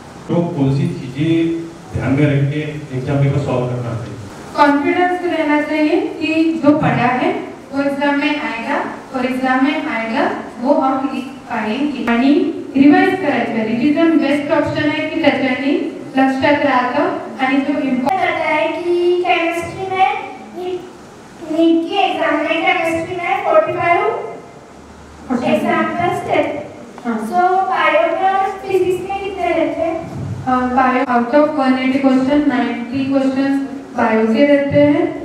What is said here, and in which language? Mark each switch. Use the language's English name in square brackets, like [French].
[Hindi] तो कौन सी चीजें ध्यान में रख के एग्जाम पेपर सॉल्व करना चाहिए? कॉन्फिडेंस रहना चाहिए कि जो पढ़ा है वो एग्जाम में आएगा, और एग्जाम में आएगा वो हम लिख पाएंगे. [Marathi] आणि रिवाइज करायचं. रिव्हिजन बेस्ट ऑप्शन आहे की त्याच्याने लक्षात राहतं. आणि [Hindi] जो इम्पॉर्टंट है कि केमिस्ट्री में नीट की एग्जाम में केमिस्ट्री में 45 एग्जाम्पल्स थे. सो बायो में फिजिक्स में कितने रहते हैं? Bio out of 180 question 90 question bio के रहते हैं.